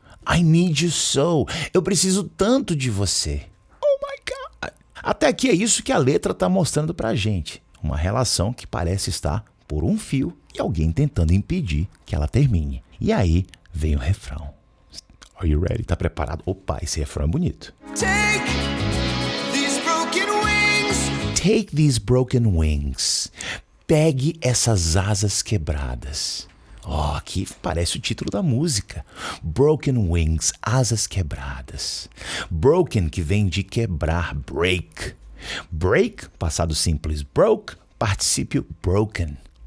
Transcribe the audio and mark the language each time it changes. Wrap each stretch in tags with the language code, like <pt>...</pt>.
<en>I need you so.</en> <pt>Eu preciso tanto de você.</pt> <en>Oh my God.</en> <pt>Até aqui é isso que a letra está mostrando pra gente. Uma relação que parece estar por um fio e alguém tentando impedir que ela termine. E aí vem o refrão.</pt> <en>Are you ready?</en> <pt>Tá preparado? Opa, esse refrão é bonito.</pt> <en>Take these broken wings. Take these broken wings.</en> <pt>Pegue essas asas quebradas. Oh, aqui parece o título da música. Broken wings, asas quebradas. Broken, que vem de quebrar, break. Break, passado simples, broke, particípio broken.</pt>